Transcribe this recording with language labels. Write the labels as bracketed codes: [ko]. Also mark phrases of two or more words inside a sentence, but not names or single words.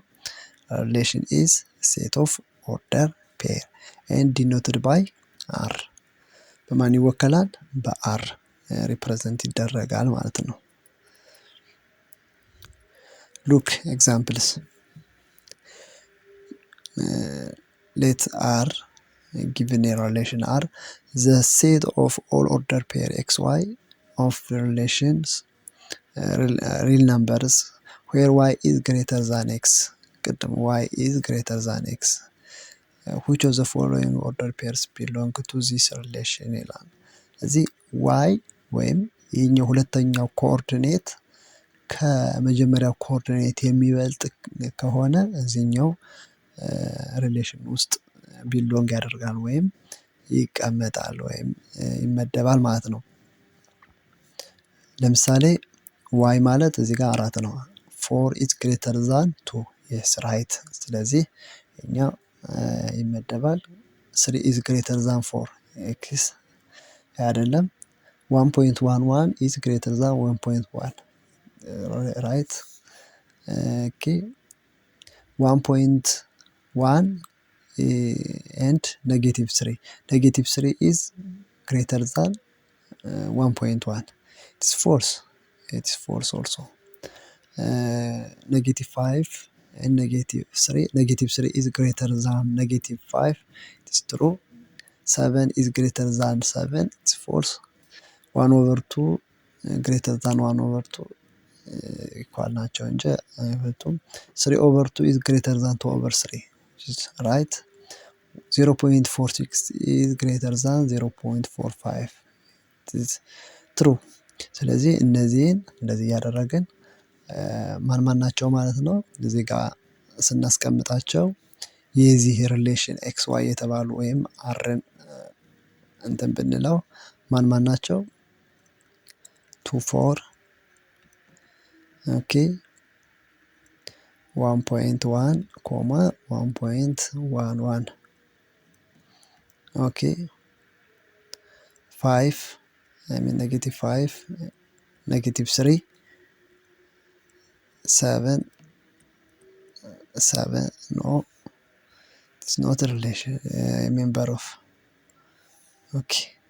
[en] relation is set of order pair and denoted by R። [am] በማን ይወከላል? በአር ሪፕሬዘንት ይደረጋል ማለት ነው። [en] look examples let R given a relation R, the set of all order pair xy of the relations real numbers where y is greater than [am] x ቅድም [en] y is greater than x which of the following order pairs belong to this relation [am] ይላል። እዚህ y ወይም ይህኛው ሁለተኛው ኮኦርዲኔት ከመጀመሪያው ኮኦርዲኔት የሚበልጥ ከሆነ እዚህኛው ሪሌሽን ውስጥ ቢሎንግ ያደርጋል ወይም ይቀመጣል ወይም ይመደባል ማለት ነው። ለምሳሌ y ማለት እዚህ ጋር 4 ነው። [en] 4 is greater than 2 yes right። [am] ስለዚህ እኛ ይመደባል። [en] 3 is greater than 4 x አይደለም። 1.11 is greater than 1.1 right okay 1.1 and -3 -3 is greater than 1.1 it's false also -5 and -3 is greater than -5 it's true 7 is greater than 7 it's false 1/2 greater than 1/2 [am] ኢኳል ናቸው እንጂ አይበልጡም። [en] 3/2 is greater than 2/3 right 0.46 is greater than 0.45 is true። [am] ስለዚህ እነዚህን እንደዚህ እያደረግን ማን ናቸው ማለት ነው እዚህ ጋር ስናስቀምጣቸው የዚህ ሪሌሽን ኤክስ ዋይ የተባሉ ወይም አርን እንትን ብንለው ማን ናቸው? [en] 2 4 ኦኬ 1.1 1.11 ኦኬ 5 I mean -5 -3 7 no it's not a relation a member of okay